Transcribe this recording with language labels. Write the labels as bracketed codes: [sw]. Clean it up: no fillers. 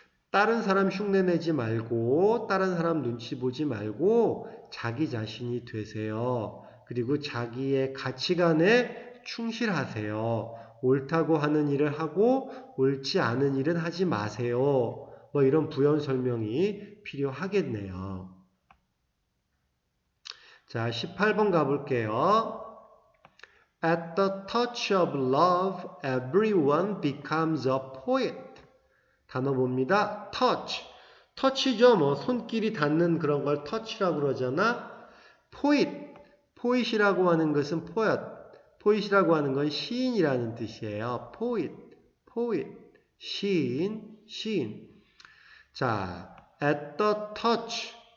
[ko] 다른 사람 흉내내지 말고 다른 사람 눈치 보지 말고 자기 자신이 되세요. 그리고 자기의 가치관에 충실하세요. 옳다고 하는 일을 하고 옳지 않은 일은 하지 마세요. 뭐 이런 부연 설명이 필요하겠네요. 자, 18번 가볼게요. [en] At the touch of love, everyone becomes a poet. [ko] 단어 봅니다. touch. touch죠. 뭐 손길이 닿는 그런 걸 touch라고 그러잖아. poet. poet이라고 하는 것은 poet. poet이라고 하는 건 시인이라는 뜻이에요. poet. 시인. 자, [en] at the touch.